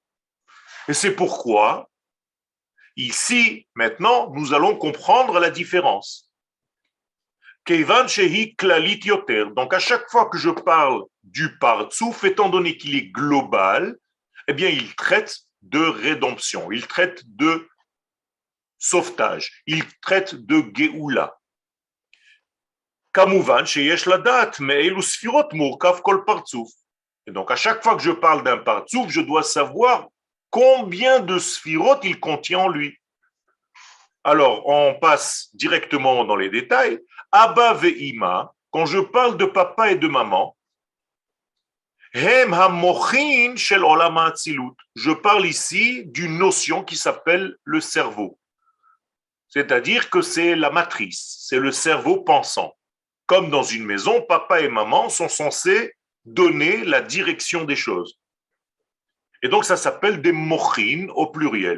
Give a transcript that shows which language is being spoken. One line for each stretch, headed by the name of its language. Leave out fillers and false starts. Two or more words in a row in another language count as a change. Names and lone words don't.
French: Et c'est pourquoi, ici, maintenant, nous allons comprendre la différence. Donc, à chaque fois que je parle du partsouf, étant donné qu'il est global, eh bien, il traite de rédemption, il traite de sauvetage, il traite de Géoula.
Hebrew: כמובן, שיש לדעת, מאלו ספירות מורכב כל פרצוף.
French: Et donc, à chaque fois que je parle d'un partsouf, je dois savoir combien de sphirot il contient en lui. Alors, on passe directement dans les détails.
Hebrew: אבא ואמא,
French: quand je parle de papa et de maman,
Hebrew: הם המוחין של עולם האצילות.
French: Je parle ici d'une notion qui s'appelle le cerveau. C'est-à-dire que c'est la matrice, c'est le cerveau pensant. Comme dans une maison, papa et maman sont censés donner la direction des choses. Et donc, ça s'appelle des mochin au pluriel.